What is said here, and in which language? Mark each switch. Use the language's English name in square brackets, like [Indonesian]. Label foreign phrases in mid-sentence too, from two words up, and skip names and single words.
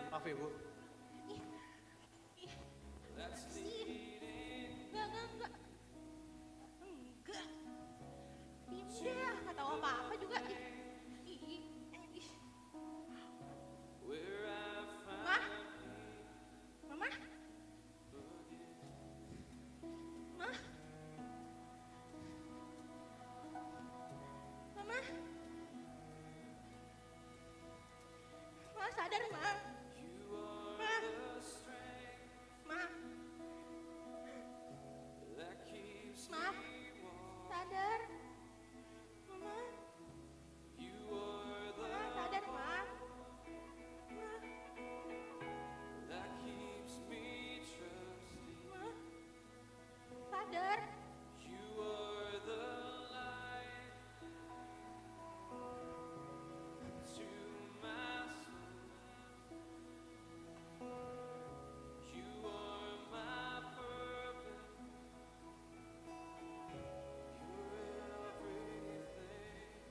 [Indonesian] ya, Bu? [English] That's leading. [Indonesian] Enggak. Diem deh, nggak tahu apa-apa juga. Ih. [English] Where I find [Indonesian] Ma? Mama? Ma? Mama? Ma, sadar, Ma. [English] you are [Indonesian] Ma. [English] the strength [Indonesian] Ma, [English] that keeps [Indonesian] Ma. [English] me warm. [Indonesian] Sadar. Mama, [English] You are the [Indonesian] Ma, sadar, Ma. Ma, [English] that keeps me trusting. [Indonesian] Ma. Sadar. [English] You are the light to my soul. You are my purpose. You're everything.